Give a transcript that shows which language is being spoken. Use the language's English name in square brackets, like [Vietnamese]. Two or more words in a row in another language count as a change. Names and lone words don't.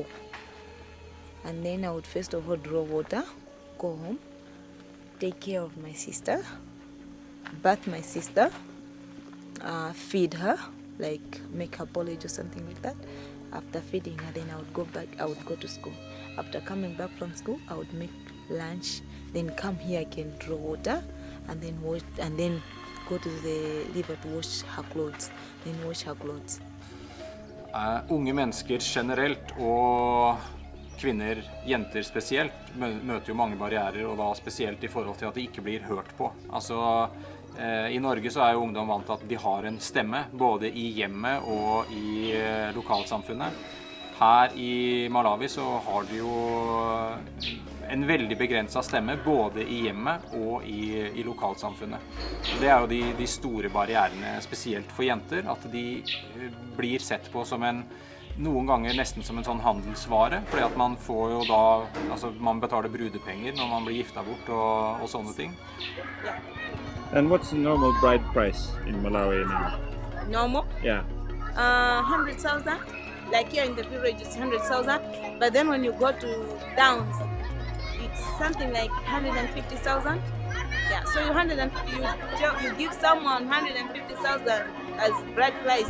[English] And then I would first of all draw water, go home, take care of my sister, bath my sister, feed her, like make her porridge or something like that. After feeding her, then I would go to school. After coming back from school, I would make lunch, then come here again, draw water, and then wash, and then go to the river to wash her clothes, then wash her clothes. [Norwegian] Unge mennesker generelt og kvinner, jenter spesielt, møter jo mange barrierer, og da spesielt i forhold til at de ikke blir hørt på. Altså, i Norge så jo ungdom vant til at de har en stemme, både i hjemmet og i lokalsamfunnet. Her i Malawi så har de jo en veldig begrenset stemme, både i hjemmet og i lokalsamfunnet. Det jo de store barrierene, spesielt for jenter, at de blir sett på som noen ganger nesten som en sånn handelsvare, fordi at man får jo da, altså man betaler brudepenger når man blir gifta bort og sånne ting. [English] And what's the normal bride price in Malawi now? Normal? Yeah. 100,000. Like here in the village, it's 100,000. But then when you go to Downs, it's something like 150,000. Yeah, so you give someone 150,000 as bride price.